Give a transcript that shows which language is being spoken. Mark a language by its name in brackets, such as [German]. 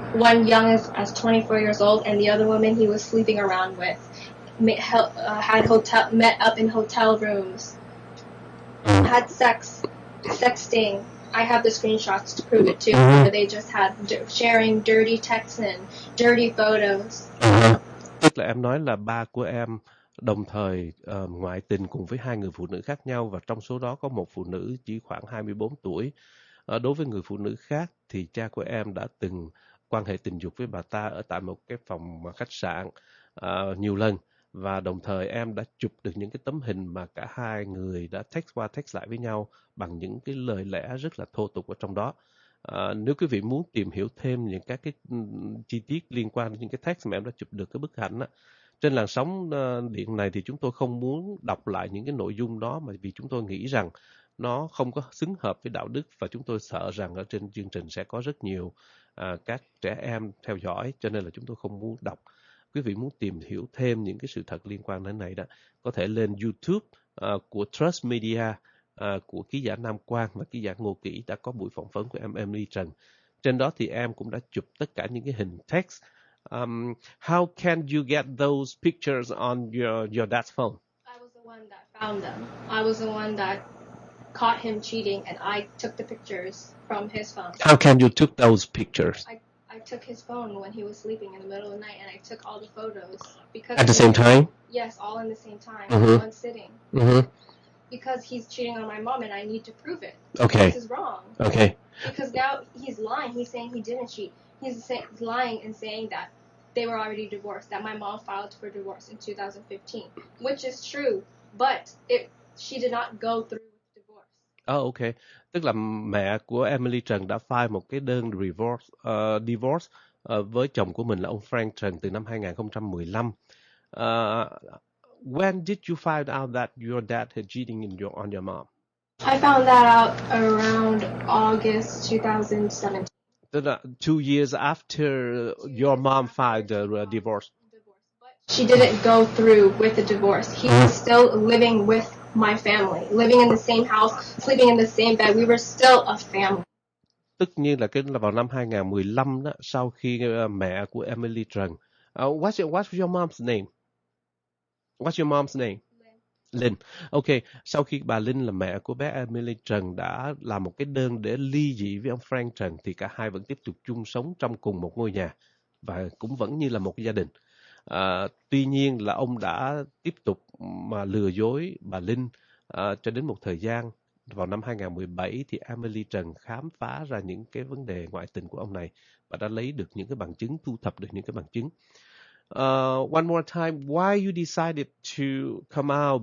[English] One young as 24 years old, and the other woman he was sleeping around with. Met up in hotel rooms. Had sex, sexting. I have the screenshots to prove it too. They just had sharing dirty texts and dirty photos. [Vietnamese] Tức là em nói là ba của em đồng thời ngoại tình cùng với 2 người phụ nữ khác nhau và trong số đó có một phụ nữ chỉ khoảng 24 tuổi. Đối với người phụ nữ khác thì cha của em đã từng quan hệ tình dục với bà ta ở tại một cái phòng khách sạn nhiều lần. Và đồng thời em đã chụp được những cái tấm hình mà cả hai người đã text qua text lại với nhau bằng những cái lời lẽ rất là thô tục ở trong đó. Nếu quý vị muốn tìm hiểu thêm những các cái chi tiết liên quan đến những cái text mà em đã chụp được cái bức ảnh á, trên làn sóng điện này thì chúng tôi không muốn đọc lại những cái nội dung đó mà vì chúng tôi nghĩ rằng nó không có xứng hợp với đạo đức và chúng tôi sợ rằng ở trên chương trình sẽ có rất nhiều các trẻ em theo dõi cho nên là chúng tôi không muốn đọc. Quý vị muốn tìm hiểu thêm những cái sự thật liên quan đến này đó, có thể lên YouTube của Trust Media, của ký giả Nam Quang và ký giả Ngô Kỷ đã có buổi phỏng vấn của em Emily Trần. Trên đó thì em cũng đã chụp tất cả những cái hình text. [English] How can you get those pictures on your dad's phone? I was the one that found them. I was the one that caught him cheating, and I took the pictures from his phone. How can you took those pictures? I took his phone when he was sleeping in the middle of the night, and I took all the photos because At the same time? Yes, all in the same time, Mhm. in one sitting. Mm-hmm. Because he's cheating on my mom, and I need to prove it. Okay. This is wrong. Okay. Because now he's lying. He's saying he didn't cheat. He's lying and saying that they were already divorced, that my mom filed for divorce in 2015, which is true, but she did not go through with divorce. Ok. [Vietnamese] Tức là mẹ của Emily Trần đã file một cái đơn divorce với chồng của mình là ông Frank Trần từ năm 2015. [English] When did you find out that your dad had cheating on your mom? I found that out around August 2017. [Vietnamese] Tức là [English] 2 years after your mom filed the divorce. She didn't go through with the divorce. He was still living with my family, living in the same house, sleeping in the same bed. We were still a family. [Vietnamese] Tất nhiên là cái là vào năm 2015 đó, sau khi mẹ của Emily Trần. [English] What's your mom's name? What's your mom's name? Linh. [Vietnamese] Ok, sau khi bà Linh là mẹ của bé Emily Trần đã làm một cái đơn để ly dị với ông Frank Trần thì cả hai vẫn tiếp tục chung sống trong cùng một ngôi nhà và cũng vẫn như là một gia đình. Tuy nhiên là ông đã tiếp tục mà lừa dối bà Linh cho đến một thời gian. Vào năm 2017 thì Emily Trần khám phá ra những cái vấn đề ngoại tình của ông này và đã lấy được những cái bằng chứng, thu thập được những cái bằng chứng. [English] One more time, why you decided to come out?